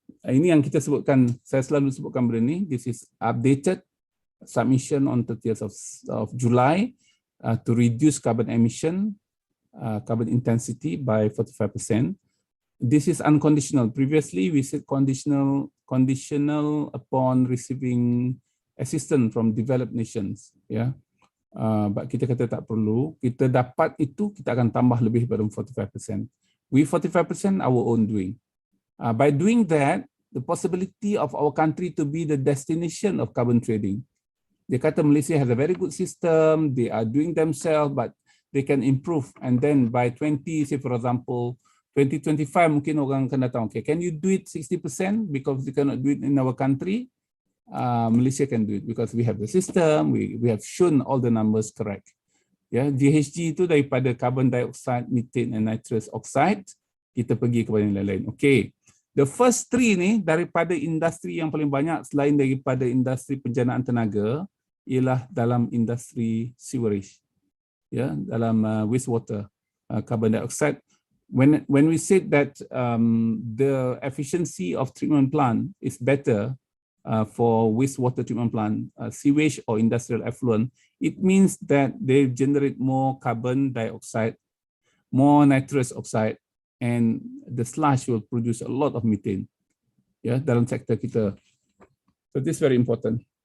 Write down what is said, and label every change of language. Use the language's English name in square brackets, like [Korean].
[Malay] Ini yang kita sebutkan, saya selalu sebutkan benda ni. [English] This is updated submission on 30th of July to reduce carbon emission, carbon intensity by 45%. This is unconditional. Previously, we said conditional upon receiving assistance from developed nations. Yeah, but [Malay] kita kata tak perlu. Kita dapat itu, kita akan tambah lebih pada 45%. [English] We 45% our own doing. By doing that, the possibility of our country to be the destination of carbon trading. [Malay] Dia kata [English] Malaysia has a very good system, they are doing themselves, but they can improve. And then by 20, say for example, 2025 [Malay] mungkin orang akan datang, [English] okay, can you do it 60% because we cannot do it in our country? Malaysia can do it because we have the system, we have shown all the numbers correct. [Malay] Yeah, GHG itu daripada [English] carbon dioxide, methane and nitrous oxide, [Malay] kita pergi kepada yang lain-lain. Okay. [English] The first 3 [Malay] ni daripada industri yang paling banyak selain daripada industri penjanaan tenaga ialah dalam industri sewerage, ya, dalam wastewater, carbon dioxide. [English] When we said that the efficiency of treatment plant is better for wastewater treatment plant, sewage or industrial effluent, it means that they generate more carbon dioxide, more nitrous oxide, and the sludge will produce a lot of methane, [Malay] ya, dalam sektor kita. [English] So this is very important.